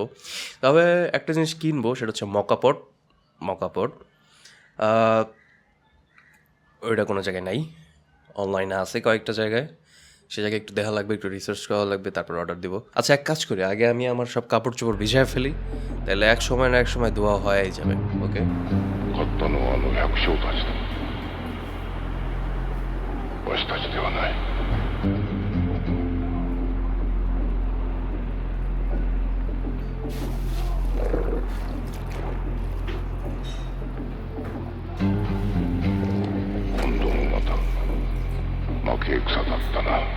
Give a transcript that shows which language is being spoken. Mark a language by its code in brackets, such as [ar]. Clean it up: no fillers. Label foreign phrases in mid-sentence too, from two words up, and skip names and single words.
[bn] তবে একটা জিনিস কিনবো, সেটা হচ্ছে মকাপট। ওইটা কোনো জায়গায় নাই, অনলাইনে আছে কয়েকটা জায়গায়, সে জায়গায় একটু দেখা লাগবে, একটু রিসার্চ করা লাগবে, তারপর অর্ডার দিব। আচ্ছা, এক কাজ করি, আগে আমি আমার সব কাপড় চোপড় ভিজায় ফেলি, তাহলে এক সময় না এক সময় ধোয়া হয়ে যাবে। ওকে, [ja] 買ったのはあの百姓たちだ。わしたちではない。今度もまた負け戦だったな。